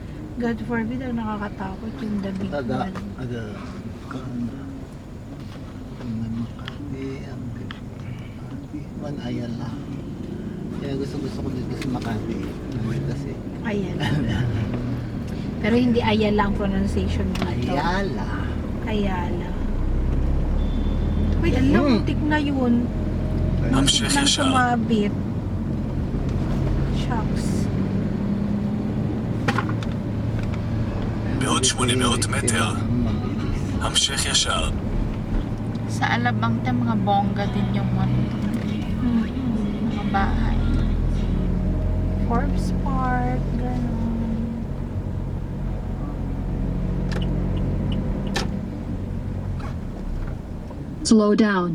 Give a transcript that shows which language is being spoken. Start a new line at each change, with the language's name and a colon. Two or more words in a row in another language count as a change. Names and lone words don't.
Filipino: God forbid, ang nakakatakot yung
English: the big
Filipino: Ada, one. ada. Ang Makati, ang Makati. Man Ayala. Kaya gusto ko dito sa Makati. Kasi Ayala. Pero hindi Ayala ang pronunciation dito. Ayala. Ayala. Uy, alam, muntik na yun.
Hebrew: המשך
Filipino: Nang
Hebrew: ישר.
Filipino: sumabit. Shucks.
Hebrew: בעוד 800 מטר,
Filipino: Mabilis.
Hebrew: המשך ישר.
Filipino: Sa Alabang mga bongga din yung mga bahay. Forbes Park, gano'n.
English: Slow down.